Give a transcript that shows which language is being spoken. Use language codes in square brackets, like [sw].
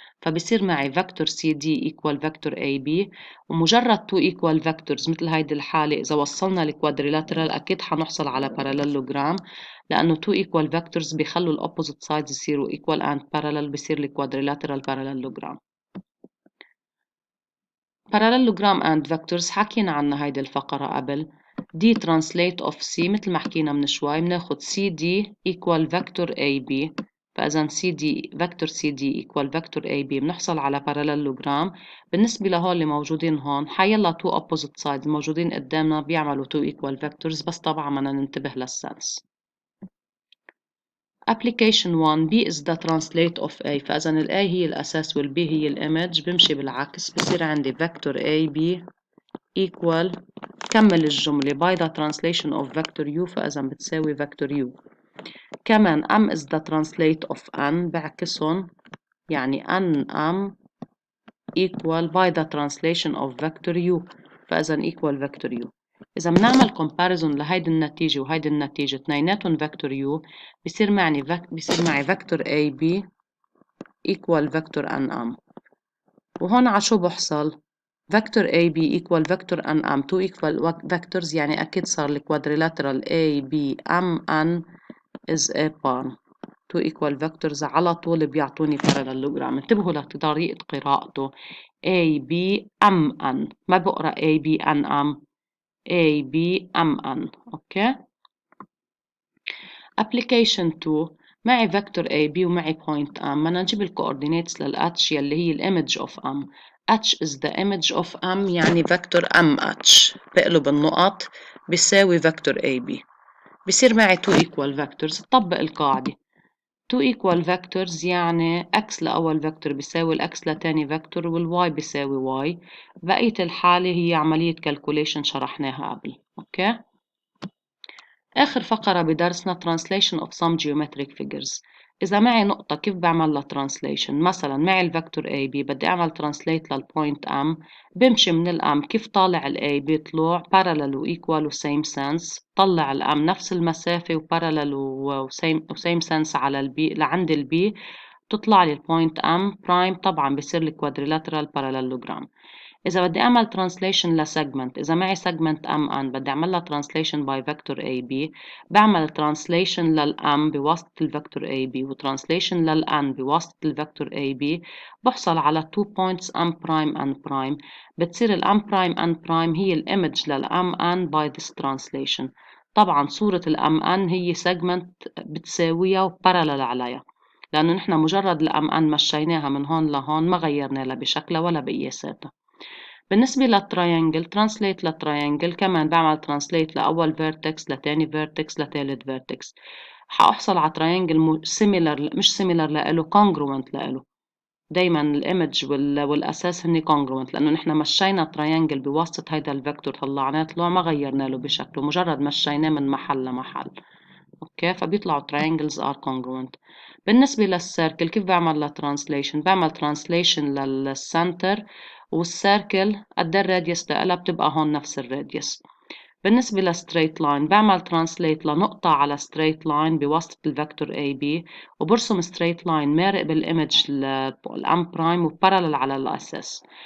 [ar] فبصير معي فيكتور سي دي equal فيكتور اي بي، ومجرد تو equal vectors مثل هيدي الحالة إذا وصلنا الكوادريلاترال أكيد حنحصل على parallelogram، لأنه تو equal vectors بيخلوا الأوبوزيت سايدز يصيروا [en] equal and parallel، [ar] بصير الكوادريلاترال parallelogram. [en] parallelogram and vectors [ar] حكينا عنها هيدي الفقرة قبل. دي translate of C مثل ما حكينا من شوي، بناخد CD equal vector AB، فإذا CD vector CD equal vector AB بنحصل على parallelogram. بالنسبة لهول اللي موجودين هون حيلا [en] two opposite sides [ar] موجودين قدامنا بيعملوا [en] two equal vectors، [ar] بس طبعا بدنا ننتبه للسنس. [en] Application 1 B is the translate of A، [ar] فإذا ال A هي الأساس وال B هي الإيمج، بمشي بالعكس بصير عندي vector AB equal، كمل الجملة [en] by the translation of vector U، [ar] فإذا بتساوي vector U. كمان [en] M is the translate of N، [ar] بعكسهم يعني N M equal [en] by the translation of vector U، [ar] فإذا equal vector U. إذا بنعمل comparison لهيدي النتيجة وهيدي النتيجة اثنيناتهم vector U، بصير معي [en] vector AB equal vector NM. [ar] وهون على شو بحصل؟ [en] vector AB equal vector NM، two equal vectors [ar] يعني أكيد صار الكوادريلاترال ABMN [en] is a pair. two equal vectors [ar] على طول بيعطوني parallelogram. انتبهوا لطريقة قراءته ABMN، ما بقرأ ABNM، ABMN. أوكي. Application 2 معي vector AB ومعي point M، بدنا نجيب الcoordinates للH يلي هي الimage of M. [en] H is the image of M [ar] يعني vector MH، بقلب النقط بيساوي vector AB. بصير معي [en] two equal vectors، [ar] طبق القاعدة two equal vectors يعني x لأول vector بيساوي الx لتاني vector والy بيساوي y. بقية الحالة هي عملية calculation شرحناها قبل. أوكي. آخر فقرة بدرسنا [en] translation of some geometric figures. [ar] إذا معي نقطة كيف بعمل لها translation؟ مثلا معي الفيكتور AB بدي أعمل translate للpoint M، بمشي من الM كيف طالع الA بيطلع parallel و equal و [en] same sense، [ar] طلع الM نفس المسافة و parallel و same sense على الB لعند الB، تطلع لي الpoint M prime، طبعا بصير لي [en] quadrilateral parallelogram. [ar] إذا بدي أعمل translation لسegment، إذا معي segment MN بدي أعمل لها translation by vector AB، بعمل translation للM بواسطة الvector AB و translation للN بواسطة الvector AB، بحصل على [en] 2 points M prime N prime، [ar] بتصير ال M prime N prime هي الإيمج لل MN [en] by this translation. [ar] طبعا صورة ال MN هي segment بتساويها و parallel عليها، لأنه نحن مجرد ال MN مشيناها من هون لهون ما غيرنا لا بشكلها ولا بقياساتها. بالنسبة للتراينجل ترانسليت للتراينجل كمان بعمل ترانسليت لأول فيرتكس لتاني فيرتكس لتالت فيرتكس، حأحصل على تراينجل سيميلر مش سيميلر لإله كونجروينت لإله. دايما الإيمج والأساس هني كونجروينت، لأنه نحن مشينا تراينجل بواسطة هيدا الفيكتور طلعناه طلوع ما غيرنا له بشكله، مجرد مشيناه من محل لمحل. [en] Okay, فبيطلعوا triangles are congruent. [ar] بالنسبة للسيركل كيف بعمل لها translation؟ بعمل translation للسنتر، والسيركل قد الراديوس لها بتبقى هون نفس الراديوس. بالنسبة للستريت لاين بعمل ترانسليت لنقطة على ستريت لاين بواسطة الفيكتور AB وبرسم ستريت لاين مارق بالإيمج الأم برايم وبارلل على الأساس.